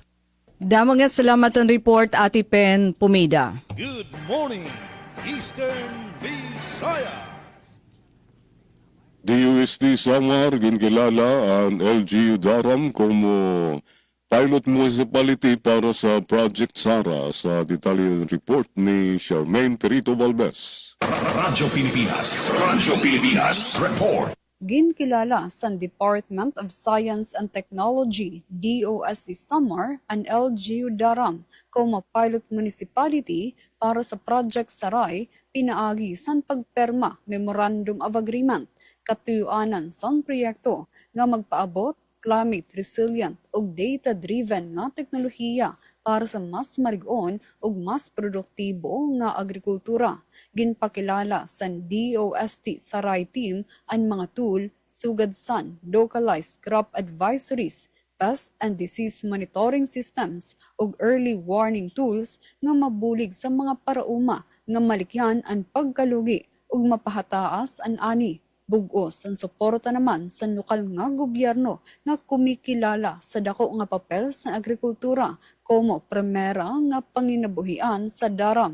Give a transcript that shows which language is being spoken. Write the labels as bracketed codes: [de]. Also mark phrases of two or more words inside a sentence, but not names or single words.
[war] Damo nga salamat ang report, Ate Pen Pumida. [en] Good morning, Eastern Visayas. [war] DUSD Samar ginkilala ang LGU Daram como [en] pilot municipality [war] para sa Project Sara sa detalye report ni Charmaine Perito Balbes. Radyo Pilipinas Report. Ginkilala sa Department of Science and Technology, DOST Samar, ang LGU Daram como pilot municipality para sa Project Saray, pinaagi sa pagperma [en] Memorandum of Agreement, [war] katuyuanan sa proyekto nga magpaabot [en] climate resilient [war] ug data-driven nga teknolohiya para sa mas marigon ug mas produktibo nga agrikultura. Ginpakilala sa DOST Saray team ang mga tool sugad san [en] localized crop advisories, pest and disease monitoring systems [war] ug [en] early warning tools [war] nga mabulig sa mga parauma nga malikyan ang pagkalugi ug mapahataas ang ani. Bugos ang suporta naman sa lokal nga gobyerno nga kumikilala sa dako nga papel sa agrikultura como primera nga panginabuhian sa Daram.